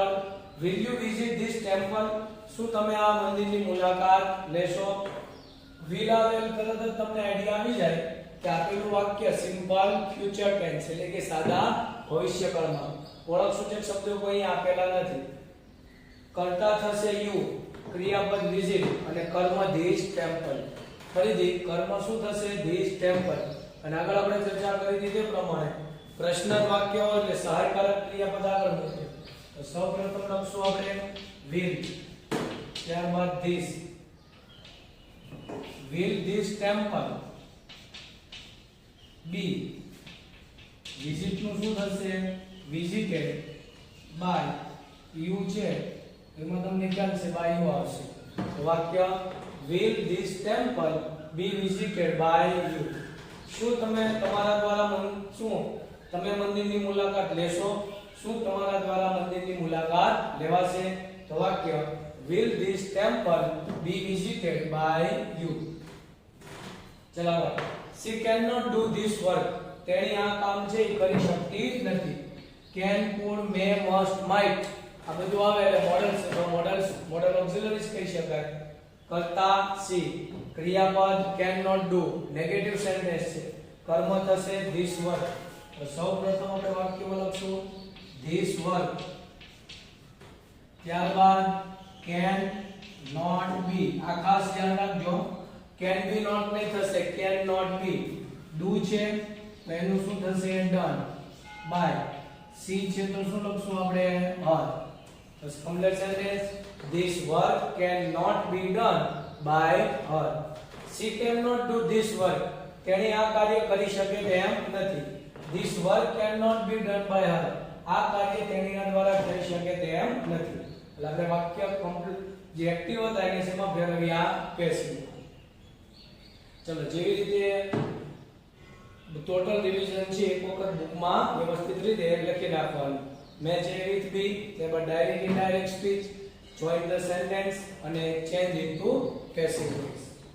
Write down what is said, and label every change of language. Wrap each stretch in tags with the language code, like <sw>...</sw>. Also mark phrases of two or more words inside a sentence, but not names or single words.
<en>will you visit this temple</en> <gu>શું તમે આ મંદિરની મુલાકાત લેશો will આવે તરત જ તમને આઈડિયા આવી જાય કે આપેલું વાક્ય</gu> <en>simple future tense</en> <gu>એટલે કે સાદા ભવિષ્યકાળમાં ઓળખ સૂચક શબ્દો કોઈ આપેલા નથી કર્તા થશે you ક્રિયાપદ visit અને કર્મ</gu> <en>this temple</en> <gu>ફરીથી કર્મ શું થશે</gu> <en>this temple</en> <gu>અને આગળ આપણે ચર્ચા કરી દીધી પ્રમાણે પ્રશ્નાર્થ વાક્ય હોય એટલે સહાયકારક ક્રિયાપદ આગળ મૂકે તો સૌપ્રથમ લખશું આપણે will ત્યારબાદ</gu> <en>this will this temple be visit</en> <gu>નું શું થશે</gu> <en>visited by you</en> <gu>છે એમાં તમને ખ્યાલ છે</gu> <en>by you</en> <gu>આવશે તો વાક્ય</gu> <en>will this temple be visited by</en> <gu>you શું તમે તમારા દ્વારા તમે મંદિરની મુલાકાત લેશો શું તમારા દ્વારા મંદિરની મુલાકાત લેવાશે તો વાક્ય will</gu> <en>this temple be visited by you</en> <gu>ચલાવો</gu> <en>she cannot do this work</en> <gu>તેણી આ કામ છે એ કરી શકતી નથી</gu> <en>can could may must might</en> <gu>આ બધું આવે એટલે મોડલ્સ છે તો</gu> <en>modal auxiliaries</en> <gu>કહી શકાય કર્તા સી ક્રિયાપદ</gu> <en>can not do negative sentence</en> <gu>છે કર્મ થશે</gu> <en>this work</en> <gu>તો સૌપ્રથમ આપણે વાક્યમાં લખશું</gu> <en>this work</en> <gu>ત્યારબાદ</gu> <en>can not be</en> <gu>આ ખાસ ધ્યાન રાખજો</gu> <en>can be not</en> <gu>નહીં થશે</gu> <en>can not be do</en> <gu>છે તો એનું શું થશે</gu> <en>done by see</en> <gu>છે તો શું લખશું આપણે her તો</gu> <en>complete sentence this work cannot be done by her she cannot do this work</en> <gu>તેણી આ કાર્ય કરી શકે તેમ નથી</gu> <en>this work cannot be done by her</en> <gu>આ કાર્ય તેણીના દ્વારા થઈ શકે તેમ નથી એટલે આપણે વાક્ય કમ્પ્લીટ જે એક્ટિવ હતા એને શેમાં ફેરવી આ પેસિવ ચલો જેવી રીતે</gu> <en>total revision</en> <gu>છે એક વખત બુકમાં વ્યવસ્થિત રીતે લખી નાખવાનું</gu> <en>match A with B ત્યારબાદ direct indirect speech join the sentence અને change into passive voice</en>